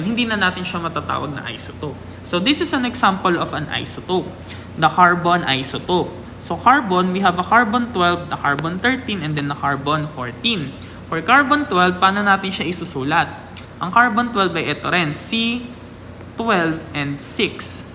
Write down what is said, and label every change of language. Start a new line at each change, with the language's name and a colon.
Filipino: Hindi na natin siya matatawag na isotope.
English: So this is an example of an isotope. The carbon isotope. So carbon, we have a carbon 12, the carbon 13, and then the carbon 14.
Filipino: For carbon 12, paano natin siya isusulat? Ang carbon 12 ay ito rin, C12 and 6.